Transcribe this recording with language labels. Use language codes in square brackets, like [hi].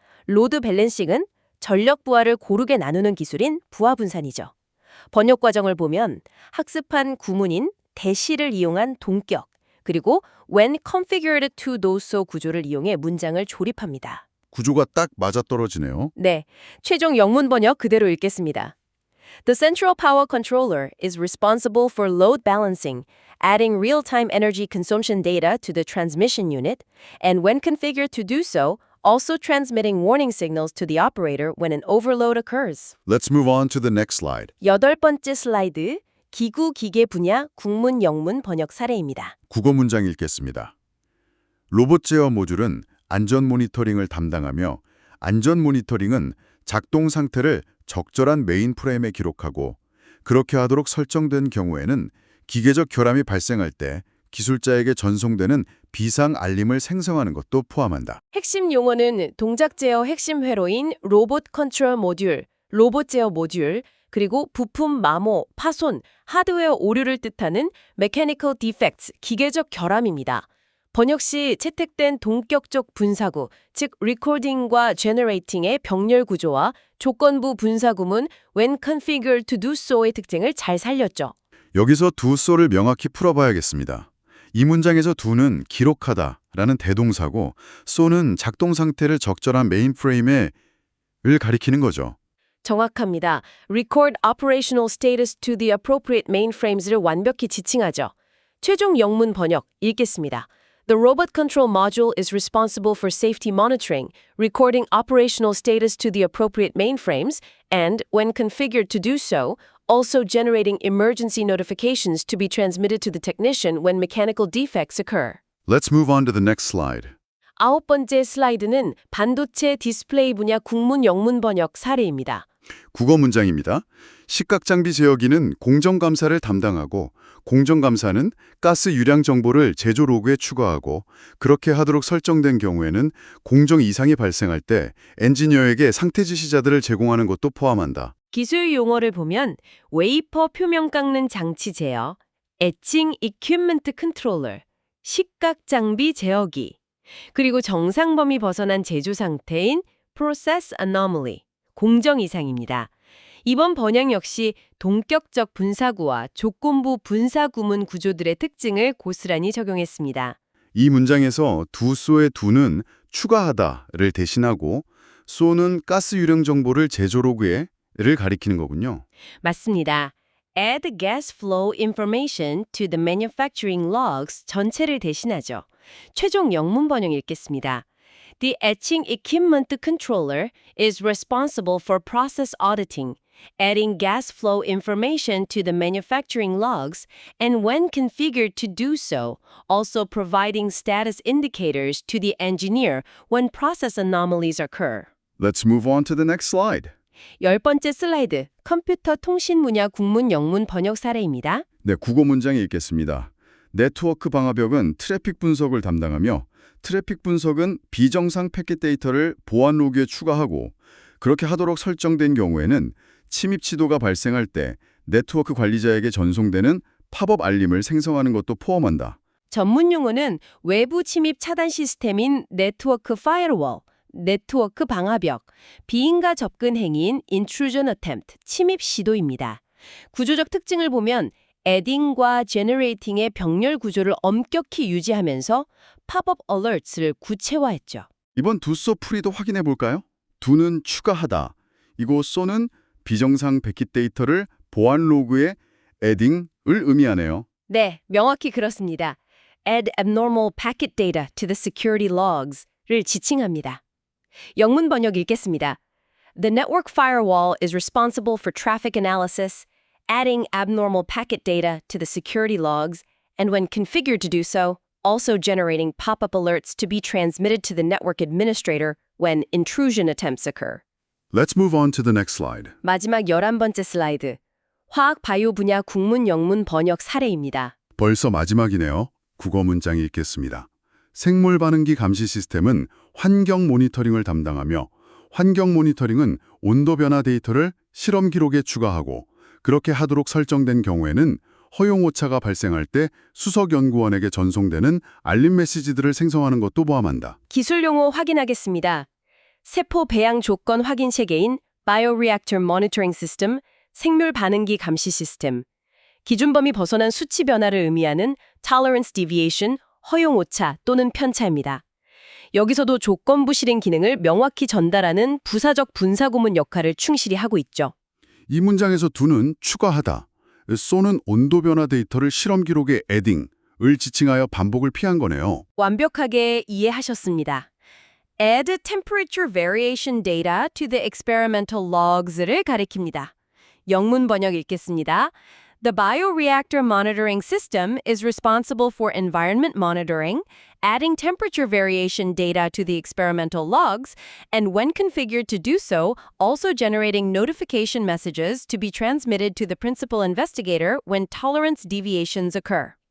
[ko] 로드 밸런싱은 전력 부하를 고르게 나누는 기술인 부하 분산이죠. 번역 과정을 보면 학습한 구문인 대시를 이용한 동격, 그리고 [en] when configured to doso [ko] 구조를 이용해 문장을 조립합니다. 구조가 딱 맞아떨어지네요. 네, 최종 영문 번역 그대로 읽겠습니다. [en] The central power controller is responsible for load balancing, adding real-time energy consumption data to the transmission unit, and when configured to do so, also transmitting warning signals to the operator when an overload occurs. Let's move on to the next slide. [ko] 여덟 번째 슬라이드, 기구 기계 분야 국문 영문 번역 사례입니다. 국어 문장 읽겠습니다. 로봇 제어 모듈은 안전 모니터링을 담당하며 안전 모니터링은 작동 상태를 적절한 메인 프레임에 기록하고 그렇게 하도록 설정된 경우에는 기계적 결함이 발생할 때 기술자에게 전송되는 비상 알림을 생성하는 것도 포함한다. 핵심 용어는 동작 제어 핵심 회로인 로봇 컨트롤 모듈, 로봇 제어 모듈, 그리고 부품 마모, 파손, 하드웨어 오류를 뜻하는 mechanical defects, 기계적 결함입니다. 번역 시 채택된 동격적 분사구, 즉 recording과 generating의 병렬 구조와 조건부 분사구문 [en] when configured to do so [ko] 의 특징을 잘 살렸죠. 여기서 do so를 명확히 풀어봐야겠습니다. 이 문장에서 do는 기록하다 라는 대동사고 so는 작동 상태를 적절한 메인프레임에 을 가리키는 거죠. 정확합니다. [en] Record operational status to the appropriate mainframes를 [ko] 완벽히 지칭하죠. 최종 영문 번역 읽겠습니다. [en] The robot control module is responsible for safety monitoring, recording operational status to the appropriate mainframes, and, when configured to do so, also generating emergency notifications to be transmitted to the technician when mechanical defects occur. Let's move on to the next slide. [ko] 아홉 번째 슬라이드는 반도체 디스플레이 분야 국문 영문 번역 사례입니다. 국어 문장입니다. 식각장비 제어기는 공정감사를 담당하고 공정감사는 가스 유량 정보를 제조 로그에 추가하고 그렇게 하도록 설정된 경우에는 공정 이상이 발생할 때 엔지니어에게 상태 지시자들을 제공하는 것도 포함한다. 기술 용어를 보면 웨이퍼 표면 깎는 장치 제어, 에칭 이퀴먼트 컨트롤러, 식각 장비 제어기, 그리고 정상 범위 벗어난 제조 상태인 process anomaly, 공정 이상입니다. 이번 번역 역시 동격적 분사구와 조건부 분사구문 구조들의 특징을 고스란히 적용했습니다. 이 문장에서 두 쏘의 두는 추가하다를 대신하고 쏘는 가스 유량 정보를 제조 로그에를 가리키는 거군요. 맞습니다. [en] Add gas flow information to the manufacturing logs [ko] 전체를 대신하죠. 최종 영문 번역 읽겠습니다. [en] The etching equipment controller is responsible for process auditing, adding gas flow information to the manufacturing logs, and when configured to do so, also providing status indicators to the engineer when process anomalies occur. Let's move on to the next slide. [ko] 10번째 슬라이드, 컴퓨터 통신 분야 국문 영문 번역 사례입니다. 네, 국어 문장 읽겠습니다. 네트워크 방화벽은 트래픽 분석을 담당하며 트래픽 분석은 비정상 패킷 데이터를 보안 로그에 추가하고 그렇게 하도록 설정된 경우에는 침입 시도가 발생할 때 네트워크 관리자에게 전송되는 팝업 알림을 생성하는 것도 포함한다. 전문 용어는 외부 침입 차단 시스템인 네트워크 파이어월, 네트워크 방화벽, 비인가 접근 행위인 intrusion attempt, 침입 시도입니다. 구조적 특징을 보면 adding과 generating의 병렬 구조를 엄격히 유지하면서 팝업 alerts를 구체화했죠. 이번 두 쏘 풀이도 확인해 볼까요? 두는 추가하다. 이고 쏘는 비정상 패킷 데이터를 보안 로그에 adding을 의미하네요. 네, 명확히 그렇습니다. [en] Add abnormal packet data to the security logs를 [ko] 지칭합니다. 영문 번역 읽겠습니다. [en] The network firewall is responsible for traffic analysis, adding abnormal packet data to the security logs, and when configured to do so, also generating pop-up alerts to be transmitted to the network administrator when intrusion attempts occur. Let's move on to the next slide. [ko] 마지막 11번째 슬라이드. 화학 바이오 분야 국문 영문 번역 사례입니다. 벌써 마지막이네요. 국어 문장 읽겠습니다. 생물 반응기 감시 시스템은 환경 모니터링을 담당하며 환경 모니터링은 온도 변화 데이터를 실험 기록에 추가하고 그렇게 하도록 설정된 경우에는 허용 오차가 발생할 때 수석 연구원에게 전송되는 알림 메시지들을 생성하는 것도 포함한다. 기술 용어 확인하겠습니다. 세포 배양 조건 확인 체계인 Bioreactor Monitoring System, 생물 반응기 감시 시스템, 기준 범위 벗어난 수치 변화를 의미하는 Tolerance Deviation, 허용 오차 또는 편차입니다. 여기서도 조건부 실행 기능을 명확히 전달하는 부사적 분사구문 역할을 충실히 하고 있죠. 이 문장에서 두는 추가하다, 쏘는 온도 변화 데이터를 실험 기록에 adding을 지칭하여 반복을 피한 거네요. 완벽하게 이해하셨습니다. [en] Add temperature variation data to the experimental logs를 [ko] 가리킵니다. 영문 번역 읽겠습니다. [en] The bioreactor monitoring system is responsible for environment monitoring, adding temperature variation data to the experimental logs, and when configured to do so, also generating notification messages to be transmitted to the principal investigator when tolerance deviations occur.